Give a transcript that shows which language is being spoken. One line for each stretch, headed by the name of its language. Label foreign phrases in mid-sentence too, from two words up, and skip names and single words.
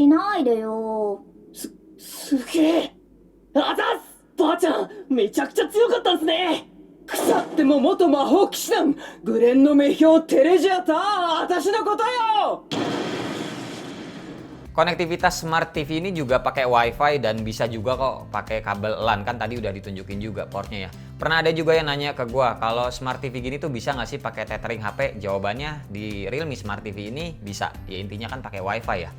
Japanese: 邪魔しないでよ。すげえ。あざっすばあちゃんめちゃくちゃ強かったんすね。腐っても元魔法騎士団グレンの名標テレジアター私のことよ。
Indonesian: Konektivitas Smart TV ini juga pakai WiFi dan bisa juga kok pakai kabel LAN, kan tadi udah ditunjukin juga portnya ya. Pernah ada juga yang nanya ke gua kalau Smart TV gini tuh bisa nggak sih pakai tethering HP? Jawabannya di Realme Smart TV ini bisa. Ya intinya kan pakai WiFi ya.